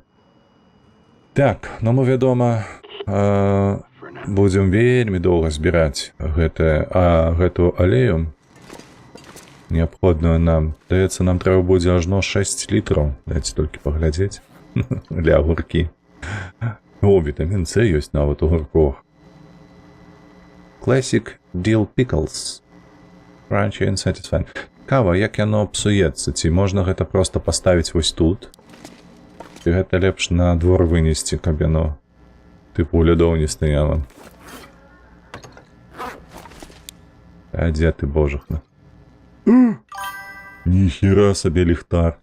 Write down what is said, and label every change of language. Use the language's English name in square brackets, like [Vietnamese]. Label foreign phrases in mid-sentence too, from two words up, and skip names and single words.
[Belarusian] Так, ну мы, вядома, будзем вельмі доўга збіраць гэтую алею неабходную нам. Даецца, нам трэба будзе ажно 6 літраў. Дайце толькі паглядзець. Для агуркі. О, вітамін С ёсць нават у гурках. [English] Classic dill pickles. Crunchy and satisfying. [Belarusian] Кава, як яно псуецца? Ці можна гэта проста паставіць вось тут? Ці гэта лепш на двор вынесці, каб яно тыпу ў лядоў не стаяла? А дзе ты, божахна? Ніхера сабе ліхтар.